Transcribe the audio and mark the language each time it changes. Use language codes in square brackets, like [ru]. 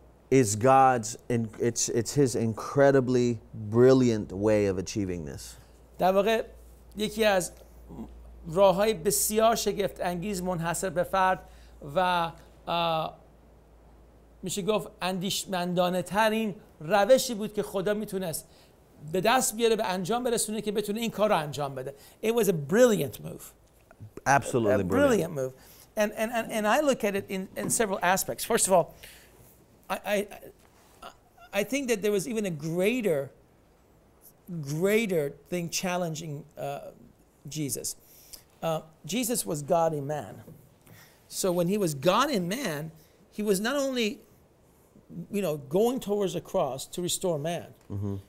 [en] is God's, it's his incredibly brilliant way of achieving this. [fa] در واقع یکی از راه‌های بسیار شگفت انگیز منحصر به فرد و میشه گفت اندیشمندانه ترین روشی بود که خدا میتونست به دست بیاره، به انجام برسونه که بتونه این کار رو انجام بده. [en] It was a brilliant move. Absolutely a brilliant move. And I look at it in several aspects. First of all, I think that there was even a greater thing challenging Jesus. Jesus was God in man. So when he was God in man, he was not only, going towards the cross to restore man. Mm-hmm.